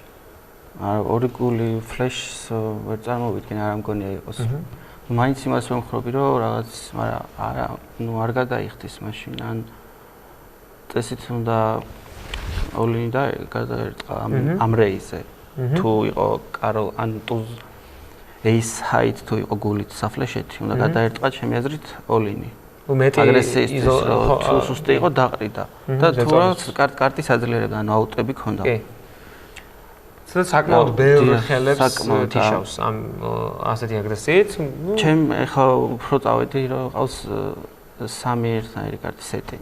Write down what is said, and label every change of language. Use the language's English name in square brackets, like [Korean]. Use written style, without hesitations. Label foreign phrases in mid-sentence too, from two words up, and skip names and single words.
[Georgian] არა ორი გული ფლეშს ვერ წარმოვიდგენ არ ამგონია იყოს მაინც იმას ვემხრობი რომ რაღაც მაგრამ არა ნუ არ გადაიხდის მაშინ ან წესით უნდა ოლინი და გადაერტყა ამ რეიზზე თუ იყო კარო ან ტუზ [English] ace height [Georgian] თუ იყო გულით საფლეშეთი, უნდა გადაერტყა ჩემი აზრით all-in-ი. მეტი აგრესიის თუ სუსტი იყო დაყრიდა და თუ რა კარტის აძლიერება, ანუ აუტები ქონდა. კი. საკმაოდ ბევრი ხელებს თიშავს ამ ასეთი აგრესიით. ჩემ ეხლა უფრო წავედი რომ ყავს 3 ერთნაირი კარტის სეტი.